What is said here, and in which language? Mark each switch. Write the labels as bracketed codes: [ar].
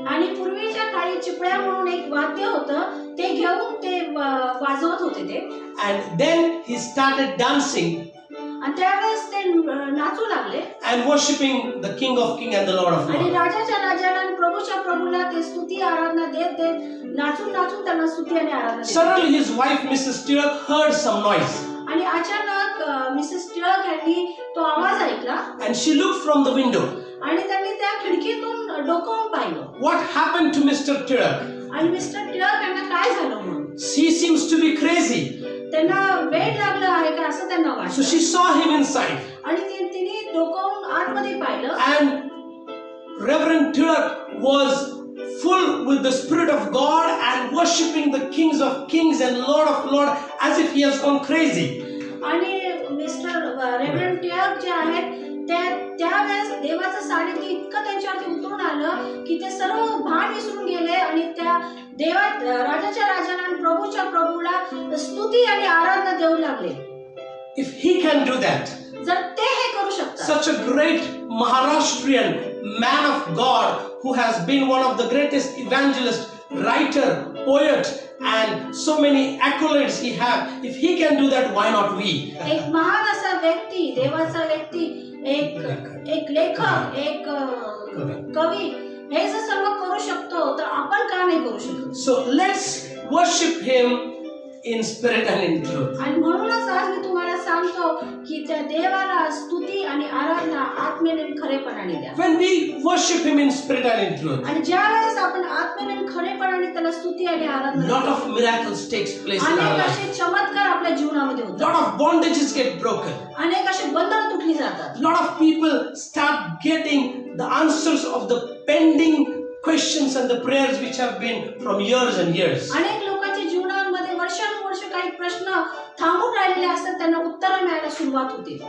[mr] आणि पूर्वीच्या काळी चिपळ्या म्हणून एक वाद्य होतं, ते घेऊन ते वाजवत होते ते. [en] And then he started dancing [mr] आणि त्यावेळेस ते नाचू लागले [en] and worshiping the King of Kings and the Lord of [mr] आणि [en] Lords. [mr] राजाच्या राजाला आणि प्रभूच्या प्रभूला ते स्तुती आराधना देत देत नाचून नाचून त्यांना स्तुती आणि आराधना देत. [en] Suddenly his wife Mrs. Tirak heard some noise [mr] आणि अचानक मिसेस टिळक यांनी तो आवाज ऐकला [en] and she looked from the window. [mr] आणि त्यांनी त्या खिडकीतून डोकावून पाहिलं. [en] What happened to Mr. Tirak? [mr] आणि मिस्टर टिळक यांना काय झालं म्हणून. [en] She seems to be crazy. [mr] त्यांना वेड लागलं आहे का असं त्यांना [en] So [mr] वाटलं. [en] she saw him inside. [mr] आणि तिने डोकावून आतमध्ये पाहिलं [en] And Reverend Tirak was full with the Spirit of God and worshipping the Kings of Kings and Lord of Lords as if he has gone crazy. [mr] आणि mister reverend Tilak जे आहेत त्यावेळेस देवाचं सानिध्य इतकं त्यांच्यावरती उतरून आलं की ते सर्व भान विसरून गेले आणि त्या देवा राजाच्या राजाला आणि प्रभूच्या प्रभूला स्तुती आणि आराधना देऊ लागले. [en] If he can do that, [mr] जर ते हे करू शकतात, [en] such a great Maharashtrian man of God who has been one of the greatest evangelists, writer, poet, and so many accolades he have, if he can do that, why not we? [mr] एक महान असा व्यक्ती, देवाचा व्यक्ती, एक लेखक, एक कवी हे जर सर्व करू शकतो तर आपण का नाही करू शकत. [en] So let's worship him in spirit and in truth. [mr] आणि म्हणूनच आज मी तुम्हाला सांगतो की त्या देवाला स्तुती आणि आराधना आत्म्याने आणि खरेपणाने द्या. [en] When we worship him in spirit and in truth, [mr] आणि ज्या वेळेस आपण आत्म्याने आणि खरेपणाने त्याला स्तुती आणि आराधना [en] lot [mr] देतो, [en] of miracles takes place in our [mr] अनेक [en] life. [mr] असे चमत्कार आपल्या जीवनामध्ये होतात. [en] Lot of bondages get broken. [mr] अनेक असे बंधन तुटली जातात. [en] Lot of people start getting the answers of the pending questions and the prayers which have been from years and years. [mr] अनेक लोकांच्या जीवनामध्ये वर्षानुवर्ष काही प्रश्न थांबून राहिलेले असतात, त्यांना उत्तर मिळायला सुरुवात होते.